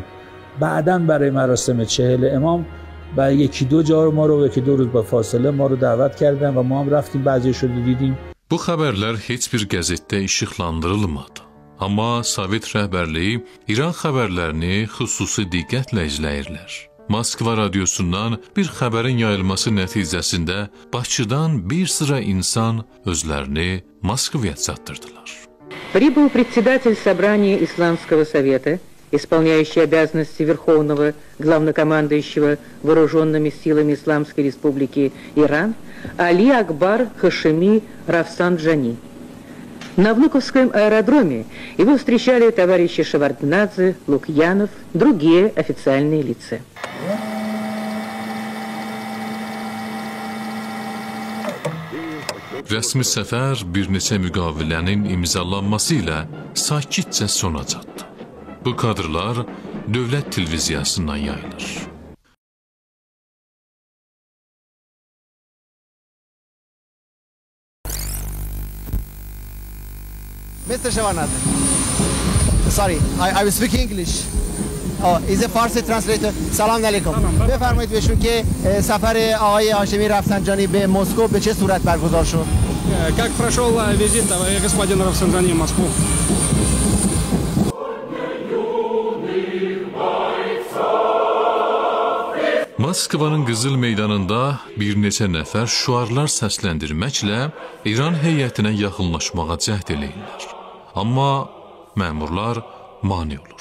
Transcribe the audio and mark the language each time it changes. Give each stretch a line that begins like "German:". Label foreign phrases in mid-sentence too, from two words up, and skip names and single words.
Persian: بعداً برای مراسم 40 امام و یکی دو جا ما رو یکی دو روز با فاصله ما رو دعوت کردن و ما هم رفتیم، بعضیشو دیدیم.
Azerbaijani: Bu xəbərlər heç bir qəzetdə işıqlandırılmadı. Amma Sovet rəhbərliyi İran xəbərlərini xüsusi diqqətlə izləyirlər. Moskva radiosundan bir xəbərin yayılması nəticəsində Bakıdan bir sıra insan özlərini Moskvaya çatdırdılar.
Russian: Прибыл председатель собрания Исламского совета, исполняющий обязанности Верховного главнокомандующего вооруженными силами Исламской республики Иран, Али Акбар Хашеми Рафсанджани. На Внуковском аэродроме его встречали товарищи Шеварднадзе, Лукьянов, другие официальные лица.
Azerbaijani: Rəsmi səfər bir neçə müqavilənin imzalanması ilə sakitcə sona çatdı. Bu kadrlar dövlət televiziyasından yayılır.
English: Mr. Shevardnadze, sorry, I will speak English. Oh, is a Farsi translator.
Arabic: سلام عليكم.
Persian: بفرمایید بهشون که سفر آقای هاشمی رفسنجانی به مسکو به چه صورت برگزار شد.
Russian: Как прошел визит господина Рафсанджани в Москву?
Azerbaijani: Moskvanın Qızıl Meydanında bir neçə nəfər şüarlar səsləndirməklə İran heyətinə yaxınlaşmağa cəhd eləyirlər. Amma məmurlar mane olur.